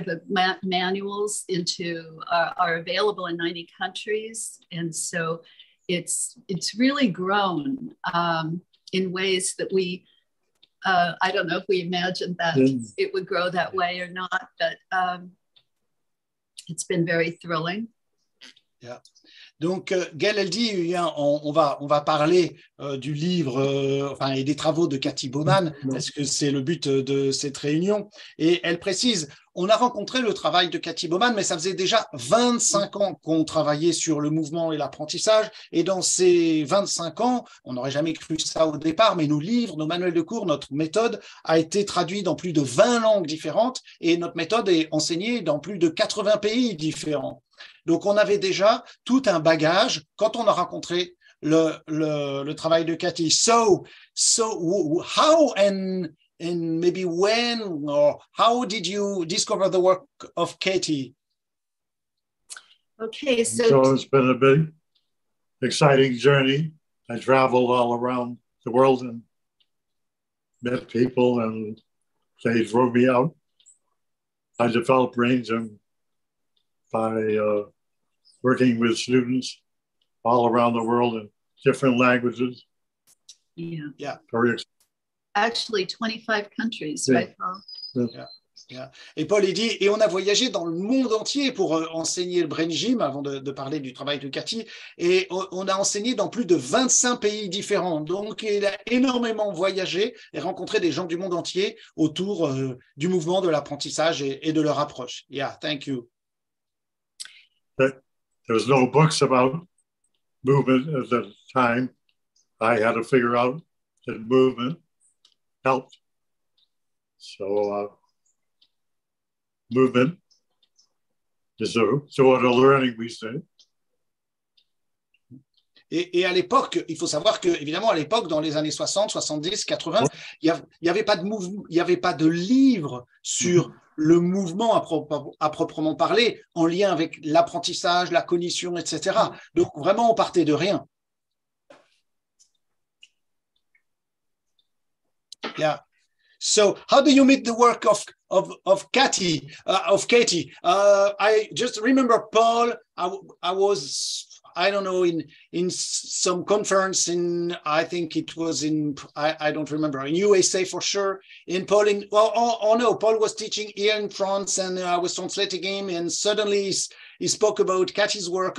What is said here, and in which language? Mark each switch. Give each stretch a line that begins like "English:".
English: The manuals are available in 90 countries. And so it's really grown in ways that we, I don't know if we imagined that it would grow that way or not, but it's been very thrilling. Yeah.
French: Donc, Gail, elle dit, on va parler du livre et des travaux de Katy Bowman, parce que c'est le but de cette réunion. Et elle précise, on a rencontré le travail de Katy Bowman, mais ça faisait déjà 25 ans qu'on travaillait sur le mouvement et l'apprentissage. Et dans ces 25 ans, on n'aurait jamais cru ça au départ, mais nos livres, nos manuels de cours, notre méthode a été traduite dans plus de 20 langues différentes et notre méthode est enseignée dans plus de 80 pays différents. Donc, on avait déjà tout un bagage quand on a rencontré le travail de Katy.
English: So how and maybe when or how did you discover the work of Katy? Okay, so it's been a big, exciting journey. I traveled all around the world and met people, and they drove me out. I developed brain gym by working with students all around the world in different languages. Yeah. Actually, 25 countries, right, Paul? Yeah.
French: Et Paul, il dit, et on a voyagé dans le monde entier pour enseigner le brain gym, avant de parler du travail de Katy, et on a enseigné dans plus de 25 pays différents. Donc, il a énormément voyagé et rencontré des gens du monde entier autour du mouvement, de l'apprentissage et de leur approche.
English: Yeah, thank you. There was no books about movement at the time. I had to figure out that movement helped. So movement is a sort of learning, we say.
French: Et à l'époque, il faut savoir que, évidemment, à l'époque, dans les années 60, 70, 80, il n'y avait pas de mouvement, il n'y avait pas de livre sur le mouvement à proprement parler, en lien avec l'apprentissage, la cognition, etc. Donc, vraiment, on partait de rien.
English: Yeah. So, how do you meet the work of Katy? I just remember Paul. I I don't know, in some conference in, I think it was in, I don't remember, in USA for sure, in Paul, no, Paul was teaching here in France, and I was translating him, and suddenly he spoke about Katy's work.